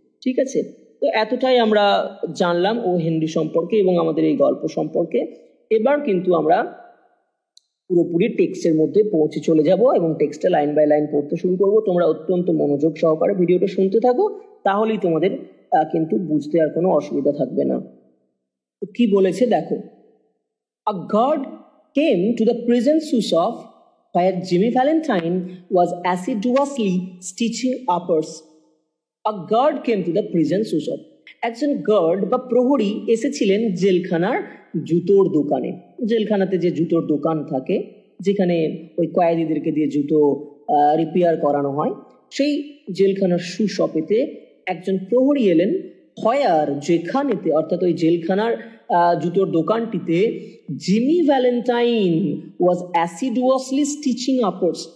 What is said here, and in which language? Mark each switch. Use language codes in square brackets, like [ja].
[bn] ঠিক আছে, তো এতটাই আমরা জানলাম ও হেনরি সম্পর্কে এবং আমাদের এই গল্প সম্পর্কে। এবার কিন্তু আমরা পুরোপুরি টেক্সটের মধ্যে পৌঁছে চলে যাব এবং টেক্সটে লাইন বাই লাইন পড়তে শুরু করব। তোমরা অত্যন্ত মনোযোগ সহকারে ভিডিওটা শুনতে থাকো, তাহলেই তোমাদের কিন্তু বুঝতে আর কোনো অসুবিধা থাকবে না। তো কি বলেছে দেখো। [en] A guard came to the prison Susov where Jimmy Valentine was assiduously stitching uppers. A guard came to the prison Susov. [bn] একজন গার্ড বা প্রহরী এসেছিলেন জেলখানার জুতোর দোকানে। জেলখানাতে যে জুতোর দোকান থাকে, যেখানে ওই কয়েদিদেরকে দিয়ে জুতো রিপেয়ার করানো হয়, সেই জেলখানার সুশপেতে একজন প্রহরী এলেন। হয়ার, যেখানেতে, অর্থাৎ ওই জেলখানার জুতোর দোকানটিতে জিমি ভ্যালেন্টাইন [en] Was assiduously stitching upwards.